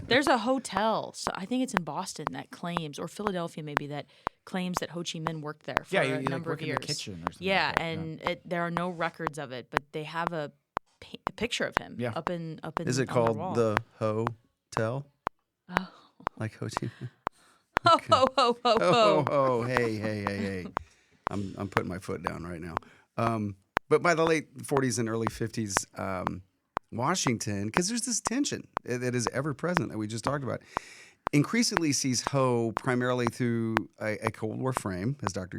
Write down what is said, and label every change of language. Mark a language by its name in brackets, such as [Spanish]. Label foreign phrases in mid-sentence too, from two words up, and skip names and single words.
[English] There's a hotel, so I think it's in Boston, that claims, or Philadelphia maybe, that claims that Ho Chi Minh worked there for a number of years. In the kitchen or something. Yeah, like that. and there are no records of it, but they have a picture of him up in. Is it on their called wall. the Hotel? Oh. Like Ho Chi Minh? Ho ho ho ho ho! Oh, hey! I'm putting my foot down right now. But by the late 40s and early 50s, Washington, because there's this tension that is ever present that we just talked about, increasingly sees Ho primarily through a Cold War frame, as Dr.